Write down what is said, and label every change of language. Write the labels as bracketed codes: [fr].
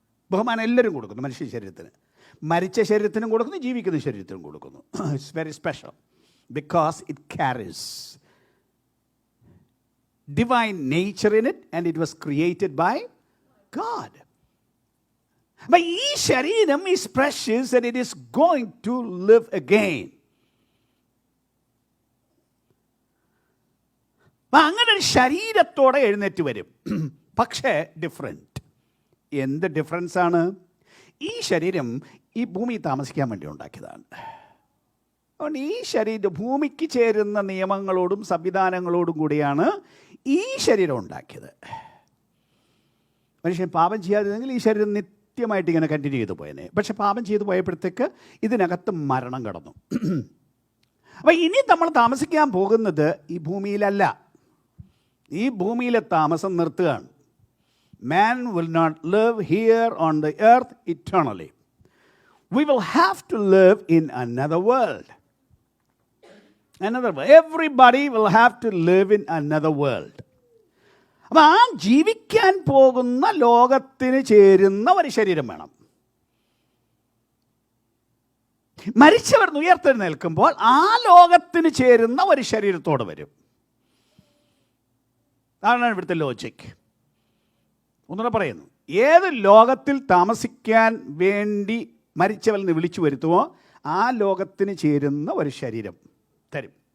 [ml] ബഹുമാനം എല്ലാവരും കൊടുക്കുന്നു മനുഷ്യ ശരീരത്തിന്. മരിച്ച ശരീരത്തിനും കൊടുക്കുന്നു, ജീവിക്കുന്ന ശരീരത്തിനും കൊടുക്കുന്നു. [en] It's very special because it carries divine nature in it and it was created by God. But [ml] ഈ ശരീരം [en] is precious and it is going to live again. [ml] അപ്പം അങ്ങനെ ഒരു ശരീരത്തോടെ എഴുന്നേറ്റ് വരും. പക്ഷേ ഡിഫറെൻറ്റ്. എന്ത് ഡിഫറൻസ് ആണ്? ഈ ശരീരം ഈ ഭൂമിയിൽ താമസിക്കാൻ വേണ്ടി ഉണ്ടാക്കിയതാണ്. അതുകൊണ്ട് ഈ ശരീരം ഭൂമിക്ക് ചേരുന്ന നിയമങ്ങളോടും സംവിധാനങ്ങളോടും കൂടിയാണ് ഈ ശരീരം ഉണ്ടാക്കിയത്. മനുഷ്യൻ പാപം ചെയ്യാതിരുന്നെങ്കിൽ ഈ ശരീരം നിത്യമായിട്ട് ഇങ്ങനെ കണ്ടിന്യൂ ചെയ്തു പോയനെ. പക്ഷെ പാപം ചെയ്തു പോയപ്പോഴത്തേക്ക് ഇതിനകത്ത് മരണം കടന്നു. അപ്പം ഇനി നമ്മൾ താമസിക്കാൻ പോകുന്നത് ഈ ഭൂമിയിലല്ല, ഈ ഭൂമിയിലെ താമസം നിർത്തുകയാണ്. [en] Man will not live here on the earth eternally. We will have to live in another world. Everybody will have to live in another world. [ml] അപ്പം ആ ജീവിക്കാൻ പോകുന്ന ലോകത്തിന് ചേരുന്ന ഒരു ശരീരം വേണം. മരിച്ചവർ ഉയർത്തെഴുന്നേൽക്കുമ്പോൾ ആ ലോകത്തിന് ചേരുന്ന ഒരു ശരീരത്തോട് വരും. അതാണ് ഇവിടുത്തെ ലോജിക്. ഒന്നുകൂടെ പറയുന്നു, ഏത് ലോകത്തിൽ താമസിക്കാൻ വേണ്ടി മരിച്ചവരിൽ നിന്ന് വിളിച്ചു വരുത്തുമോ ആ ലോകത്തിന് ചേരുന്ന ഒരു ശരീരം തരും.